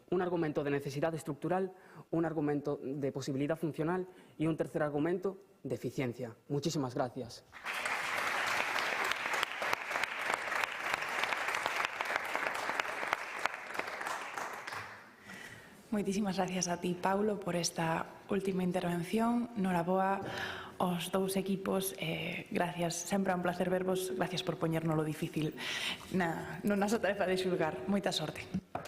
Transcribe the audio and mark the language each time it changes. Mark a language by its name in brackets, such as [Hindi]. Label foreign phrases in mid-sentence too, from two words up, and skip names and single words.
[Spanish] Un argumento de necesidad estructural, un argumento de posibilidad funcional y un tercer argumento de eficiencia. Muchísimas gracias. [Galician] Moitísimas gracias a ti, Paulo, por esta última intervención. Noraboa aos dous equipos. Gracias, sempre é un placer vervos. Gracias por poñernos lo difícil na nosa tarefa de xulgar. Moita sorte.